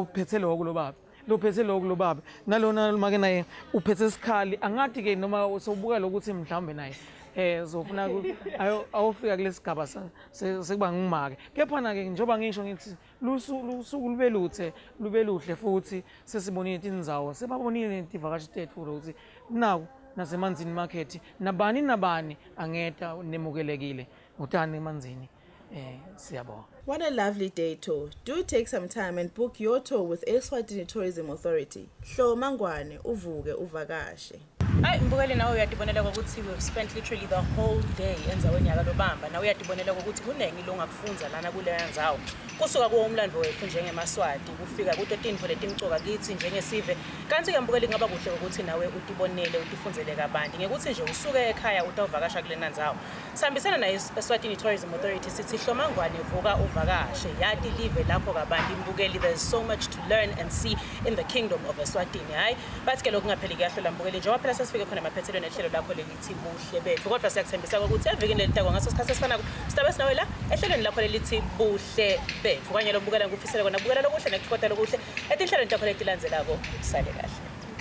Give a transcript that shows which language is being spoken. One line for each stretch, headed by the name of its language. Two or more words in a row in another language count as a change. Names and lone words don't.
Swati: uphethe lokho lo baba nalona make naye uphethe isikhali angathi ke noma sobuka lokuthi mhlambe naye zofuna awufika kulesigaba sekuba ngimake kepha ke njengoba ngisho ngithi lusuku lube luhle futhi sesibonile indzawo sebabonile intivakashi tethu ukuthi naku nasemanzini market nabani angeta nemukelekile utani emanzini siyabonga.
English: What a lovely day tour. Do take some time and book your tour with Eswatini Tourism Authority.
Swati: Hlo mangwane uvuke uvakashe. Hayi mbukeli nawe uyadibonela ukuthi
English: we spent literally the whole day
Swati: enzaweni yakalobamba nawe uyadibonela ukuthi kunengi longakufunza lana kuleyo ndzawo kusuka kuwomlando wethu njengemaswati kufika kutotinfo letimcoka kithi njengesive kanti ke mbukeli ngaba kuhle ukuthi nawe utibonele utifunzele kabanti ngekuthi nje usuke ekhaya utawuvakasha kulena ndzawo sihambisana na Eswatini Tourism Authority sithi hlomangwane vuka uvakashe yati live lapho kabanti mbukeli
English: there's so much to learn and see in the kingdom of Eswatini
Swati: hayi bathi ke lokungapheli kuyahlola mbukeli njengoba phela sifike khona emaphethelweni ehlelo lakho lelithi Buhle Betfu kodwa siyakuthembisa ukuthi evikini lelitako ngaso sikhathi esifana sidabe sinawe la ehlelweni lakho lelithi Buhle Betfu kanye lombukela ngufisela kona bukela lokuhle nekuqoda lokuhle etinhlelweni lakho letilandzelako sale kahle.